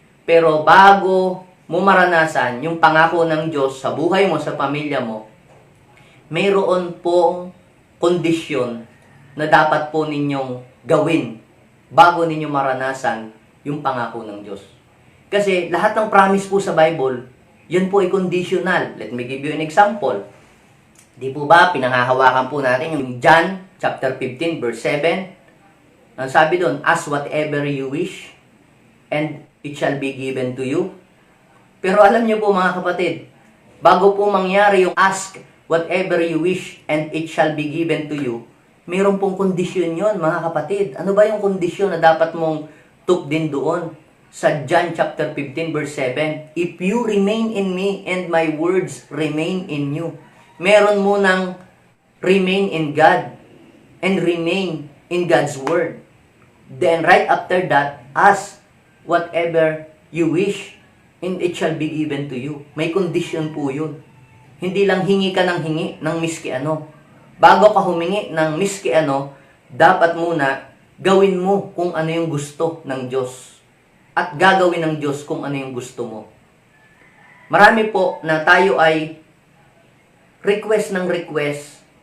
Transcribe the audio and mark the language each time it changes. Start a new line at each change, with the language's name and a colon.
Filipino: Pero bago mo maranasan yung pangako ng Diyos sa buhay mo, sa pamilya mo, mayroon pong kondisyon na dapat po ninyong gawin bago ninyo maranasan yung pangako ng Diyos. Kasi lahat ng promise po sa Bible, yan po ay conditional.
English: Let me give you an example.
Filipino: Di po ba, pinanghahawakan po natin yung John chapter 15 verse 7. Ang sabi doon,
English: ask whatever you wish and it shall be given to you.
Filipino: Pero alam niyo po mga kapatid, bago po mangyari yung
English: ask whatever you wish and it shall be given to you,
Filipino: mayroon pong kondisyon yon mga kapatid. Ano ba yung kondisyon na dapat mong tukdin doon?
English: Sa John chapter 15 verse 7, if you remain in me and my words remain in you.
Filipino: Meron munang
English: remain in God and remain in God's word. Then right after that, ask whatever you wish and it shall be given to you.
Filipino: May condition po yun. Hindi lang hingi ka ng hingi ng miski ano. Bago ka humingi ng miski ano, dapat muna gawin mo kung ano yung gusto ng Diyos. At gagawin ng Diyos kung ano yung gusto mo. Marami po na tayo ay request ng request,